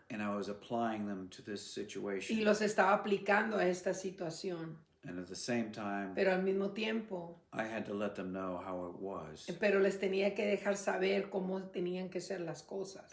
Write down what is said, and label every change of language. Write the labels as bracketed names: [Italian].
[English] And I was applying them to this situation. [Spanish] y los estaba aplicando a esta situación. [English] And at the same time, [Spanish] Pero al mismo tiempo, [English] I had to let them know how it was. [Spanish] pero les tenía que dejar saber cómo tenían que ser las cosas.